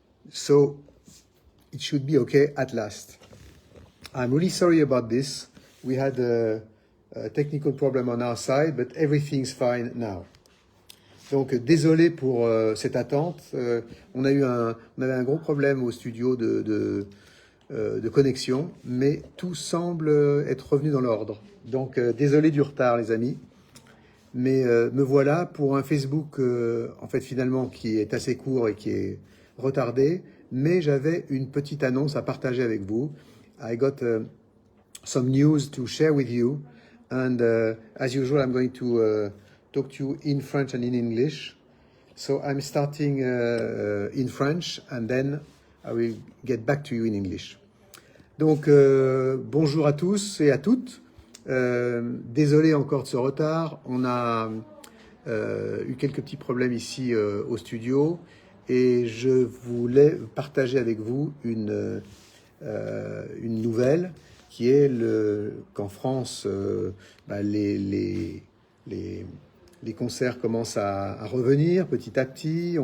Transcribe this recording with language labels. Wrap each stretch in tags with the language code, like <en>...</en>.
<en>So, it should be okay at last. I'm really sorry about this. We had a technical problem on our side, but everything's fine now.</en> <fr>Donc, désolé pour cette attente. On avait un gros problème au studio de connexion, mais tout semble être revenu dans l'ordre. Donc, désolé du retard, les amis. Mais me voilà pour un Facebook, en fait, finalement, qui est assez court et qui est retardé. Mais j'avais une petite annonce à partager avec vous.</fr> <en>I got some news to share with you. And as usual, I'm going to talk to you in French and in English. So I'm starting in French and then I will get back to you in English.</en> <fr>Donc, bonjour à tous et à toutes. Désolé encore de ce retard. On a eu quelques petits problèmes ici au studio et je voulais partager avec vous une nouvelle qui est qu'en France, les concerts commencent à revenir petit à petit.</fr>